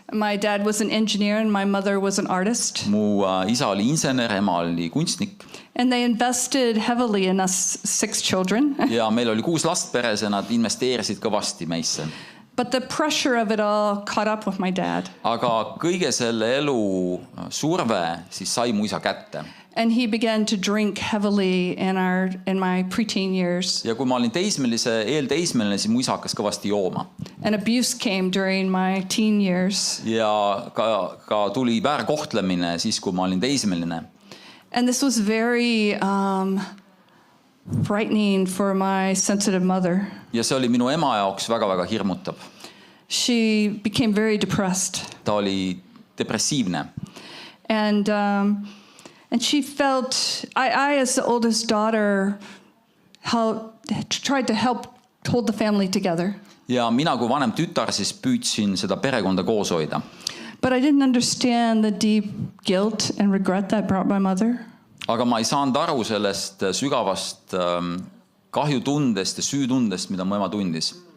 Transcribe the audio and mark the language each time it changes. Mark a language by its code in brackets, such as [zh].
[en] My dad was an engineer and my mother was an artist. [et] Mu isa oli insener, ema oli kunstnik. [en] And they invested heavily in us 6 children. [et] Ja meil oli 6 last peres ja nad investeerisid kõvasti meisse. [en] But the pressure of it all caught up with my dad. [et] Aga kõige selle elu surve siis sai mu isa kätte. [en] And he began to drink heavily in my preteen years. [et] Ja kui ma olin eelteismeline, siis mu isa hakkas kõvasti jooma. [en] And abuse came during my teen years. [et] Ja ka tuli väärkohtlemine siis, kui ma olin teismeline. [en] And this was very frightening for my sensitive mother. [et] Ja see oli minu ema jaoks väga-väga hirmutav. [en] She became very depressed. [et] Ta oli depressiivne. [en] And she felt, I as the oldest daughter, tried to help hold the family together. [et] Ja mina kui vanem tütar siis püüdsin seda perekonda koos hoida. [en] But I didn't understand the deep guilt and regret that brought my mother. [et] Aga ma ei saanud aru sellest sügavast kahjutundest ja süütundest, mida mu ema tundis.